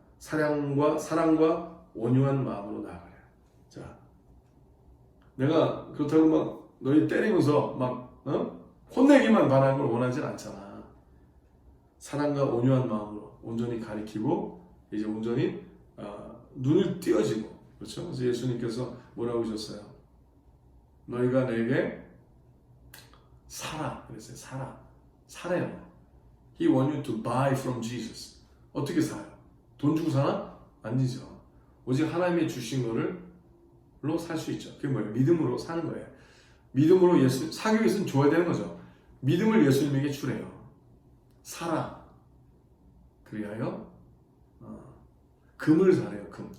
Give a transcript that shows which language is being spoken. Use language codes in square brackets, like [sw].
[ko] 사랑과 온유한 마음으로 나아가려. 자, 내가 그렇다고 막 너희 때리면서 막 혼내기만 바라는 걸 원하진 않잖아. 사랑과 온유한 마음으로 온전히 가리키고 이제 온전히 눈을 띄어지고, 그렇죠? 그래서 예수님께서 뭐라고 하셨어요? 너희가 내게 사라 그랬어요. 사래요. [en] He want you to buy from Jesus. [ko] 어떻게 사요? 돈 주고 사나? 아니죠. 오직 하나님이 주신 거를로 살 수 있죠. 그게 뭐예요? 믿음으로 사는 거예요. 믿음으로 사기 위해서는 줘야 되는 거죠. 믿음을 예수님에게 주래요. 사라. 그리하여 금을 사래요. 금.